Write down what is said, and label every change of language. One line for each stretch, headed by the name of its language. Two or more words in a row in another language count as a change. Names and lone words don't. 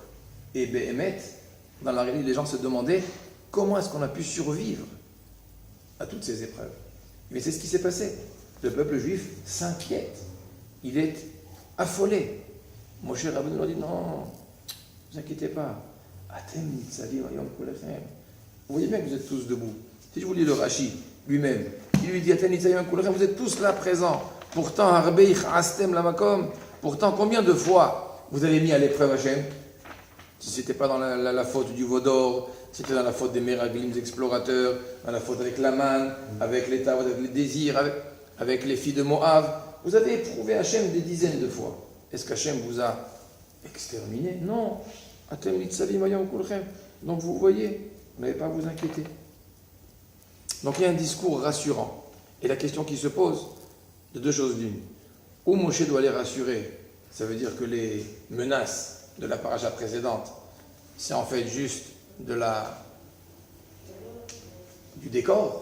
French: Et Béhémet, dans la réalité, les gens se demandaient comment est-ce qu'on a pu survivre à toutes ces épreuves. Mais c'est ce qui s'est passé. Le peuple juif s'inquiète. Il est affolé. Moshe Rabbeinu leur dit non, ne vous inquiétez pas.
Hebrew: אתם נצבים היום כלכם.
French: Vous voyez bien que vous êtes tous debout. Si je vous lis le Rashi lui-même, il lui dit
Hebrew: אתם נצבים היום כלכם,
French: vous êtes tous là présents. Pourtant,
Hebrew: הרבה הכעסתם למקום.
French: Pourtant, combien de fois vous avez mis à l'épreuve Hachem? Si ce n'était pas dans la faute du Vaudor, c'était dans la faute des Meraglim, des explorateurs, dans la faute avec l'Aman, avec l'État, avec les désirs, avec les filles de Moab. Vous avez éprouvé Hachem des dizaines de fois. Est-ce qu'Hachem vous a exterminé? Non.
Hebrew: אתם נצבים היום כלכם.
French: Donc vous voyez, vous n'avez pas à vous inquiéter. Donc il y a un discours rassurant. Et la question qui se pose, de deux choses l'une. Où Moshe doit les rassurer, ça veut dire que les menaces de la paracha précédente, c'est en fait juste du décor.